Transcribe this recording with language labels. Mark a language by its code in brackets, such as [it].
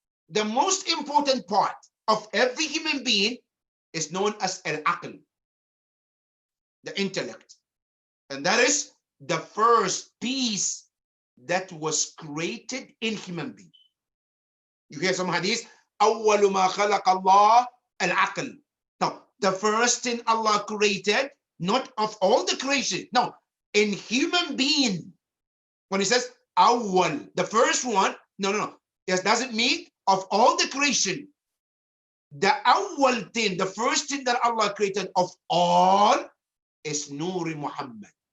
[en] The most important part of every human being is known as al-aql, the intellect. And that is the first piece that was created in human being. You hear some hadith, [ar] أول ما خلق الله العقل. [en] Now, the first thing Allah created, not of all the creation, no, in human being. When he says awwal, the first one, no. It doesn't mean of all the creation. The awwal thing, the first thing that Allah created of all is Nuri Muhammad.